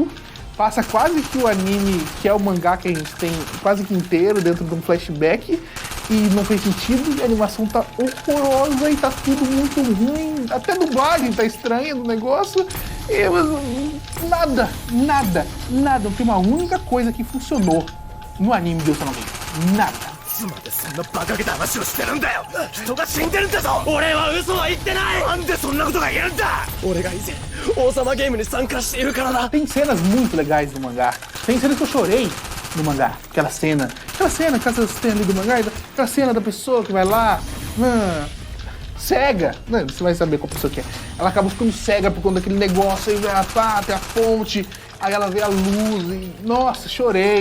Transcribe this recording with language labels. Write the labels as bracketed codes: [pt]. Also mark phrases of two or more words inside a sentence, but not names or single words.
[pt] Passa quase que o anime, que é o mangá que a gente tem quase que inteiro dentro de um flashback, e não fez sentido, a animação tá horrorosa e tá tudo muito ruim, até a dublagem tá estranha do negócio, e nada, não tem uma única coisa que funcionou no anime de Osama Game, nada. [ja] つまでそんな馬鹿げた話をしてるんだよ。人が死んでるんだぞ。俺は嘘は言ってない。なんでそんなことが言えるんだ。俺が以前王様ゲームに参加しているからだ。 [pt] Tem cenas muito legais no mangá. Tem cenas que eu chorei no mangá. Aquela cena que você tem ali do mangá, aquela cena da pessoa que vai lá, cega. Não, você vai saber qual pessoa que é. Ela acaba ficando cega por conta daquele negócio, aí tem a fonte, aí ela vê a luz e, nossa, chorei.